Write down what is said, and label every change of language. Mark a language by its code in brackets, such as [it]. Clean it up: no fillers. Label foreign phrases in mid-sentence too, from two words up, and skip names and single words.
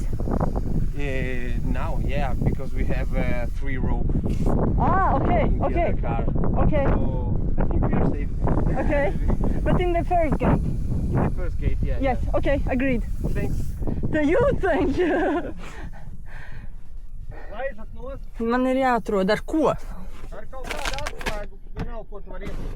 [en] Now, yeah, because we have 3 rope Ah, okay, in the okay, other car. okay, So I think we are safe. okay. But in the first gate? In the first gate, yeah. Yes, okay, agreed. Thanks. To you, thank you. [lv] Laižat nost Man ir jāatrod ar ko. ar kaut kādu atslēgu, vienalga, ko tu vari iet.